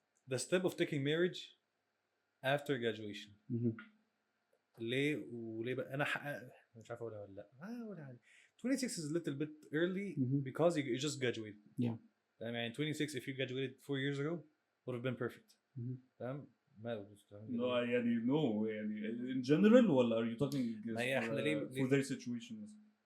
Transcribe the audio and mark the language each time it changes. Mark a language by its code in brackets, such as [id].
[en] The step of taking marriage after graduation. [ar] ليه وليه بقى انا مش عارف اقولها ولا لا. ولا عادي. [en] 26 is a little bit early because you just graduated. Yeah. I mean 26 if you graduated 4 years ago would have been perfect. [ar] تمام. ما [en] no يعني no يعني in general ولا are you talking for their situation مثلا؟